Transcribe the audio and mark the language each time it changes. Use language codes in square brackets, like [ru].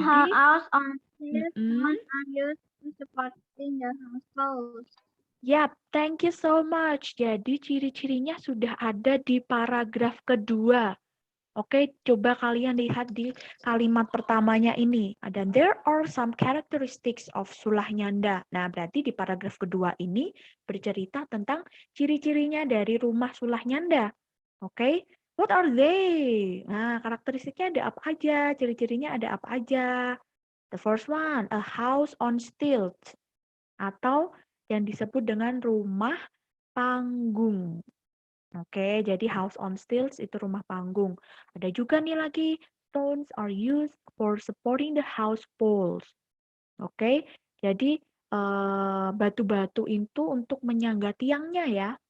[en] house on stilts are used to supporting the household. Yap, thank you so much. [id] Jadi ciri-cirinya sudah ada di paragraf kedua. Oke, coba kalian lihat di kalimat pertamanya ini. [en] Ada there are some characteristics of Sulah Nyanda. [id] Nah, berarti di paragraf kedua ini bercerita tentang ciri-cirinya dari rumah Sulah Nyanda. Oke, [en] what are they? [id] Nah, karakteristiknya ada apa aja? Ciri-cirinya ada apa aja? [en] The first one, a house on stilts. [id] Atau yang disebut dengan rumah panggung. [en] Oke, [id] jadi [en] house on stilts [id] itu rumah panggung. Ada juga nih lagi, [en] stones are used for supporting the house poles. [id] Oke, jadi batu-batu itu untuk menyangga tiangnya ya.